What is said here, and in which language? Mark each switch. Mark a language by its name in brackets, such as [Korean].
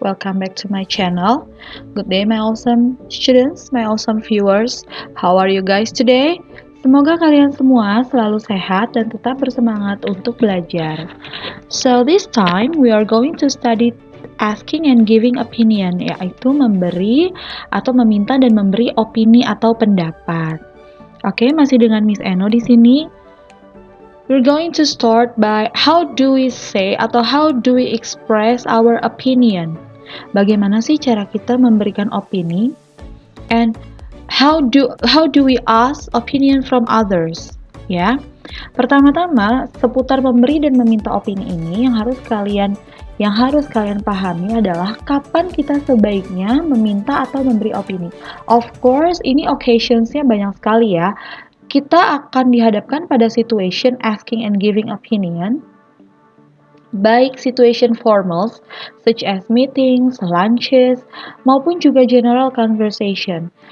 [English] Welcome back to my channel. Good day my awesome students, my awesome viewers. How are you guys today? [Indonesian] Semoga kalian semua selalu sehat dan tetap bersemangat untuk belajar. [English] So this time we are going to study asking and giving opinion, [Indonesian] yaitu memberi atau meminta dan memberi opini atau pendapat. Oke, masih dengan Miss Eno di sini. [English] We're going to start by how do we say atau how do we express our opinion. [Indonesian] Bagaimana sih cara kita memberikan opini? [English] And how do we ask opinion from others? [Indonesian] Ya. Pertama-tama, seputar memberi dan meminta opini ini yang harus kalian pahami adalah kapan kita sebaiknya meminta atau memberi opini. [English] Of course, [Indonesian] ini occasions-nya banyak sekali ya. Kita akan dihadapkan pada [English] situation asking and giving opinion, [Indonesian] baik situation formals, [English] such as meetings, lunches, [Indonesian] maupun juga [English] general conversation.